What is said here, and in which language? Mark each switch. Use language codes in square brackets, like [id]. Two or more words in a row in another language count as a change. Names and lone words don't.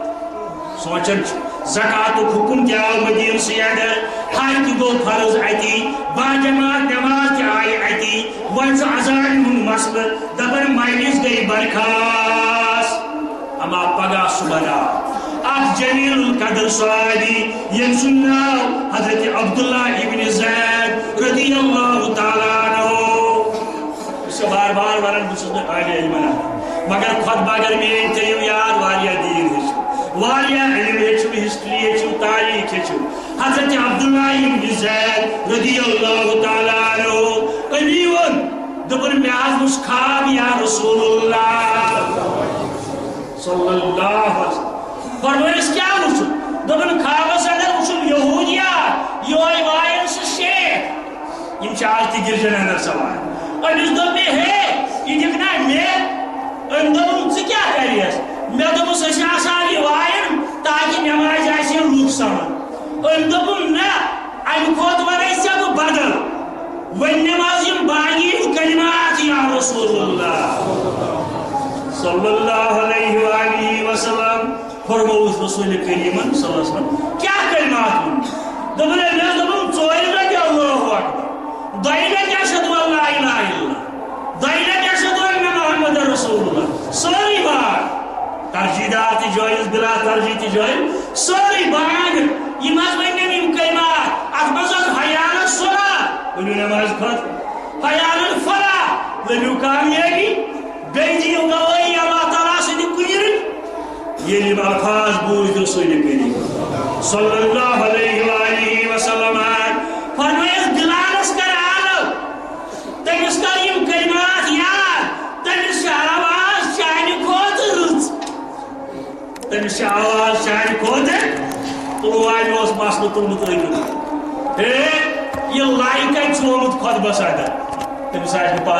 [ks] سونچان چھُ زکاتُک حکم تہِ آو مدیٖنسٕے اندر حج تہِ گوٚو فرض اتی باجماعت نماز تہِ آیہِ اتی وۄنۍ چھُ اذانہِ ہُنٛد مسلہٕ دپان مجلس گٔے برخاست اما پگاہ صبح آو اکھ [ar] جلیل القدر [ks] صحابی ییٚمۍ سُنٛد ناو حضرت عبداللہ ابن زید [ar] رضی اللہ تعالیٰ عنہ [ks] بہٕ چھُس بار بار ونان بہٕ چھُس نہٕ عالی علمن مگر خۄطبہٕ اگر میٲنۍ تھٲیِو یاد واریاہ دیٖن ہیٚچھِو واریاہ علم ہیٚچھِو ہسٹری ہیٚچھِو تاریخ ہیٚچھِو حضرت عبداللہ ابن زید [ar] رضی اللہ تعالیٰ عنہ [ks] أمی ووٚن دوٚپُن مےٚ حظ وُچھ خواب [ar] یا رسول اللہ صلی اللہ علیہ وسلم [ks] فرمٲیِس کیٛاہ وُچھُن دوٚپُن خوابس اندر وُچھُم یہوٗدیات یہوے وایان سُہ شیخ یِم چھِ آز تہِ گِرجن اندر سوار أمِس دوٚپ مےٚ ہے یہِ دِکھ نا مےٚ أمۍ دوٚپُن ژٕ کیٛاہ کریس مےٚ دوٚپُس أسۍ آسان یہِ وایان تاکہِ نماز آسہِ ہے لُکھ سمان أمۍ دوٚپُن نہ امہِ کھۄتہٕ ونے ژےٚ بہٕ بدل وۄنۍ نِم حظ یِم باقی کلمات [ar] یا رسول اللہ صلی اللہ علیہ وآلہ وسلم [ks] فرمووُس رسول کریمن [ar] صلی اللہ علیہ وسلم [ks] کیٛاہ کلمات ون دوٚپُن مےٚ دوٚپُن ژورِ لٹہِ [ar] اللہ اکبر [ks] دۄیہِ لٹہِ [ar] اشہدُ ان لا الہ الا اللہ [ks] دۄیہِ لٹہِ [ar] اشہدُ ان محمد رسول اللہ [ks] سٲری بات ترجیح دار تہِ جٲیِز بلا ترجیح تہِ جٲیِز سٲری باغ یِم حظ ؤنِم یِم کلمات اتھ منٛز حظ [ar] حیال الصلاۃ [ks] ؤنِو نماز خٲطرٕ [ar] حیال الفلاح [ks] ؤنِو کامیٲبی بیٚیہِ دِیِو گوٲہی اللہ تعالیٰ سٕنٛدِ کُنہِ ییٚلہِ یِم الفاظ بوٗزۍ رسول کریم [ar] صلی اللہ علیہ وآلہ وسلم [ks] فرمٲیِس دِلانس کر آلو تٔمِس کر یِم کلمات یاد تٔمِس چھِ آواز چانہِ کھۄتہٕ رٕژ تٔمِس چھِ آواز چانہِ کھۄتہٕ پُلوامہِ اوس مسلہٕ تُلمُت أکِس ہے یہِ لایہِ کتہِ چھُ آمُت خۄطبس اندر تٔمِس آسہِ نہٕ